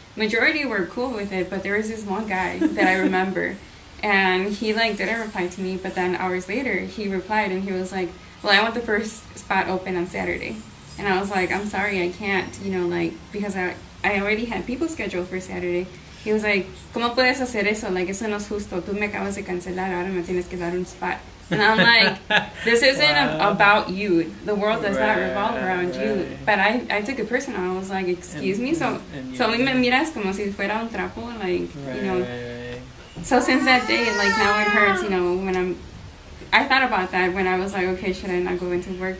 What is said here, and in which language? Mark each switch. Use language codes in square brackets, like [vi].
[en] Majority were cool with it, but there was this one guy that I remember, and he, like, didn't reply to me, but then hours later, he replied, and he was like, well, I want the first spot open on Saturday. And I was like, I'm sorry, I can't, you know, like, because I already had people scheduled for Saturday. He was like, [es] ¿Cómo puedes hacer eso? [en] Like, [es] eso no es justo. Tú me acabas de cancelar, ahora me tienes que dar un spot. [en] And I'm like, this isn't about you. The world does not revolve around you. But I took it personal. I was like, excuse me? So [es] me miras como si fuera un trapo, [en] like, you know. So since that day, like, now it hurts, you know, when I thought about that when I was like, okay, should I not go into work?